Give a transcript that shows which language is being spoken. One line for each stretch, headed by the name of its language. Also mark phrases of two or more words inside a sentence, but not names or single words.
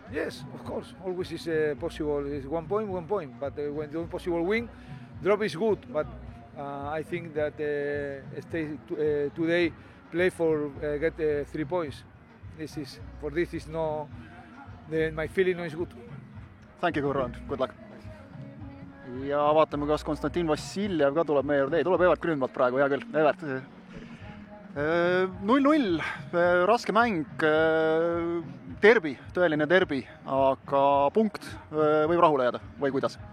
English: Yes, of course. Always is possible. It's 1 point. But when you possible win, drop is good. But I think that today play for get 3 points. This is no. My feeling is good. Thank you, Curro, and good luck.
Estonian: Ja vaatame, kas Konstantin Vassiljev ka tuleb meie juurde. Ei, tuleb Evert Grünwald praegu, hea küll. Evert, 0-0, raske mäng, derbi, tõeline derbi, aga punkt võib rahule jääda või kuidas?